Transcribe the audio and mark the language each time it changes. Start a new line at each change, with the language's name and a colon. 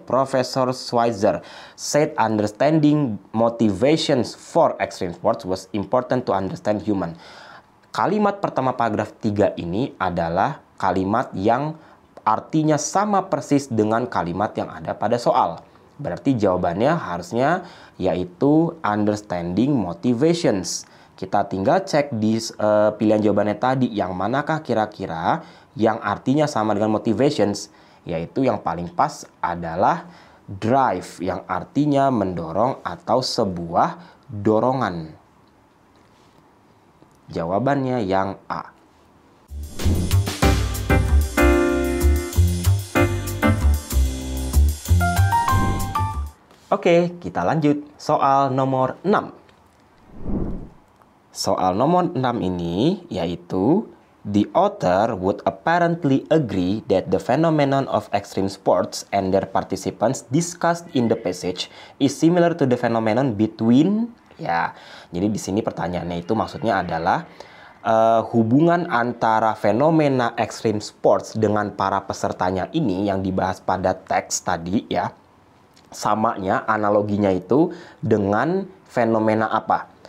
English: Profesor Schweitzer said understanding motivations for extreme sports was important to understand human.
Indonesian: Kalimat pertama paragraf 3 ini adalah kalimat yang artinya sama persis dengan kalimat yang ada pada soal. Berarti jawabannya harusnya yaitu
English: understanding motivations.
Indonesian: Kita tinggal cek di pilihan jawabannya tadi, yang manakah kira-kira yang artinya sama dengan motivations. Yaitu yang paling pas adalah drive, yang artinya mendorong atau sebuah dorongan. Jawabannya yang A. Oke, kita lanjut. Soal nomor 6. Soal nomor 6 ini yaitu
English: the author would apparently agree that the phenomenon of extreme sports and their participants discussed in the passage is similar to the phenomenon between, ya.
Indonesian: Jadi di sini pertanyaannya itu maksudnya adalah hubungan antara fenomena extreme sports dengan para pesertanya ini yang dibahas pada teks tadi, ya. Samanya, analoginya itu dengan fenomena apa?